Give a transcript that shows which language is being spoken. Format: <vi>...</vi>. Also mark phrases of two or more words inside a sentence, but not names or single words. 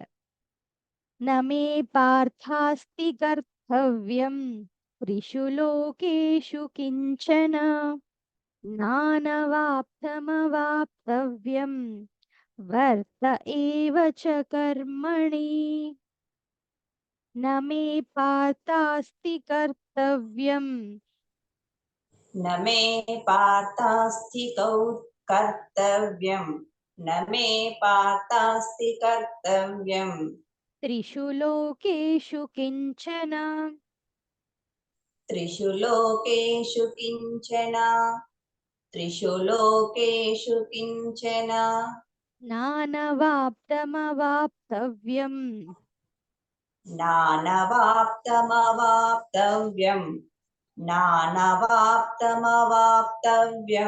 <sa>నమే పార్థాస్తి కర్తవ్యం త్రిషు లోకేషు కించన నానవాప్తమవాప్తవ్యం వర్త ఏవ చ కర్మణి. నమే పార్థాస్తి కర్తవ్యం न मे पार्थास्ति कर्तव्यं न मे पार्थास्ति कर्तव्यं త్రిషు లోకేషు కించన त्रिषु लोकेषु किञ्चन त्रिषु लोकेषु किञ्चन నానవాప్తమవాప్తవ్యం नानवाप्तमवाप्तव्यं नानवाप्तमवाप्तव्यं</sa>